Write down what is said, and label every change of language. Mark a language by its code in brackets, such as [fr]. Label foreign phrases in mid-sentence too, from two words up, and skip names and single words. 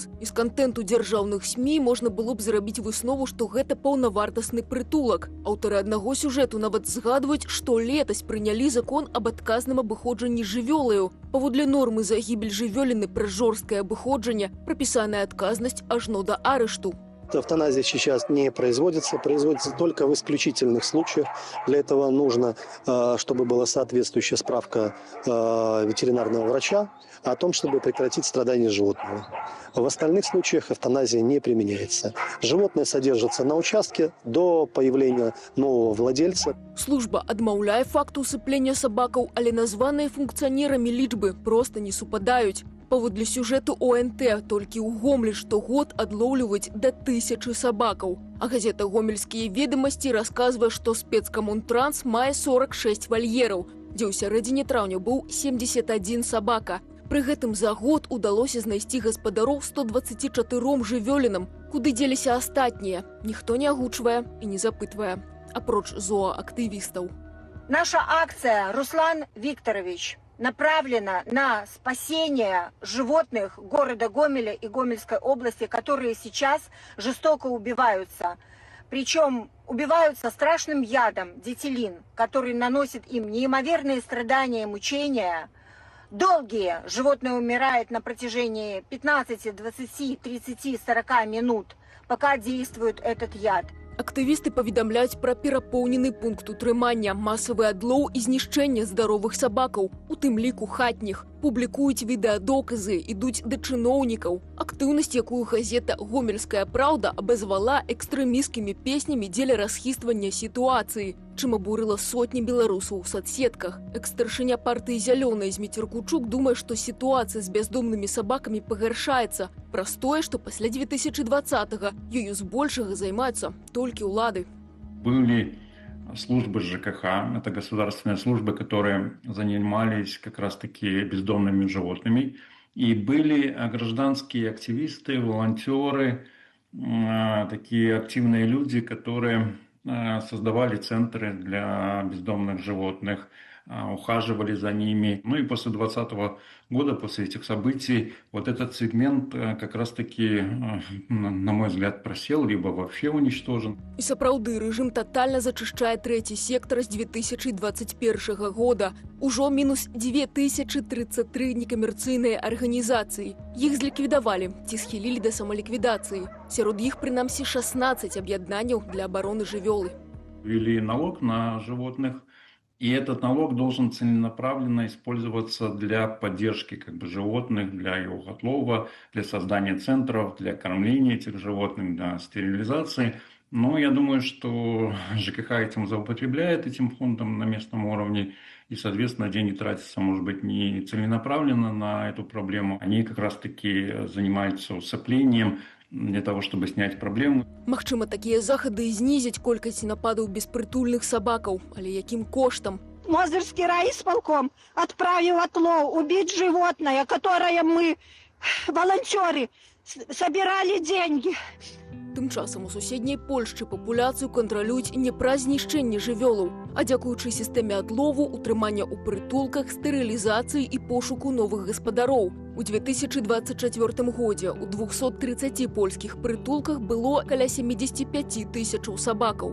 [be] З кантэнту дзяржаўных СМІ можна было б зрабіць выснову, што гэта паўнавартасны прытулак. Аўтары аднаго сюжэту нават згадваюць, што летась прынялі закон аб адказным абыходжанні жывёлаю. Паводле нормы за гібель жывёліны праз жорсткае абыходжанне прапісаная адказнасць ажно да арышту. [ru] Эвтаназия сейчас не производится, производится только в исключительных случаях. Для этого нужно, чтобы была соответствующая справка ветеринарного врача о том, чтобы прекратить страдания животного. В остальных случаях эвтаназия не применяется. Животное содержится на участке до появления нового владельца. [be] Служба адмаўляе факт усыплення сабакаў, але названыя функцыянерамі лічбы проста не супадаюць. Паводле сюжэту ОНТ толькі ў Гомлі штогод адлоўліваюць да 1000 сабакаў. А газета «Гомельскія ведомасці» расказвае, што «Спецкамунтранс» мае 46 вальераў, дзе ў сярэдзіне траўня быў 71 сабака. Пры гэтым за год удалося знайсці гаспадароў 124 жывёлінам. Куды дзеліся астатнія, ніхто не агучвае і не запытвае. Апроч зооактывістаў. [ru] Наша акция, Руслан Викторович, направлена на спасение животных города Гомеля и Гомельской области, которые сейчас жестоко убиваются. Причем убиваются страшным ядом дитилин, который наносит им неимоверные страдания и мучения. Долгие животное умирает на протяжении 15, 20, 30, 40 минут, пока действует этот яд. [be] Актывісты паведамляюць пра перапоўнены пункт утрымання, масавы адлоў і знішчэнне здаровых сабакаў, у тым ліку хатніх. Публікуюць відэадоказы, ідуць да чыноўнікаў. Актыўнасць, якую газета «Гомельская праўда» абазвала экстрэмісцкімі песнямі дзеля расхіствання сітуацыі, чым абурыла сотні беларусаў у соцсетках. Экс-старшыня партыі «Зялёная» Зміцер Кучук думае, што сітуацыя з бяздомнымі сабакамі пагаршаецца. Праз тое, што пасля 2020-го ёю збольшага займаюцца толькі ўлады. [ru] Были службы ЖКХ, это государственные службы, которые занимались как раз-таки бездомными животными. И были гражданские активисты, волонтеры, такие активные люди, которые создавали центры для бездомных животных, ухаживали за ними. Ну и после 2020 года, после этих событий, вот этот сегмент как раз-таки, на мой взгляд, просел, либо вообще уничтожен. [be] І сапраўды, рэжым тотальна зачышчае трэці сектар з 2021 года. Ужо мінус 2033 некамерцыйныя арганізацыі. Іх зліквідавалі ці схілілі да самаліквідацыі. Сярод іх, прынамсі, 16 аб'яднанняў для абароны жывёлы. [ru] Ввели налог на животных. И этот налог должен целенаправленно использоваться для поддержки животных, для их отлова, для создания центров, для кормления этих животных, для стерилизации. Но я думаю, что ЖКХ этим злоупотребляет, этим фондом на местном уровне. И, соответственно, деньги тратятся, может быть, не целенаправленно на эту проблему. Они как раз-таки занимаются усыплением, для того, чтобы снять проблему. [be] Магчыма, такія захады знізяць колькасць нападаў беспрытульных сабакаў, але якім коштам? [ru] Мозырский райисполком отправил отлов убить животное, которое мы, волонтеры, собирали деньги. [be] Тым часам у суседняй Польшчы папуляцыю кантралююць не праз знішчэнне жывёлаў, а дзякуючы сістэме адлову, утрымання ў прытулках, стэрылізацыі і пошуку новых гаспадароў. У 2024 годзе ў 230 польскіх прытулках было каля 75 000 сабакаў.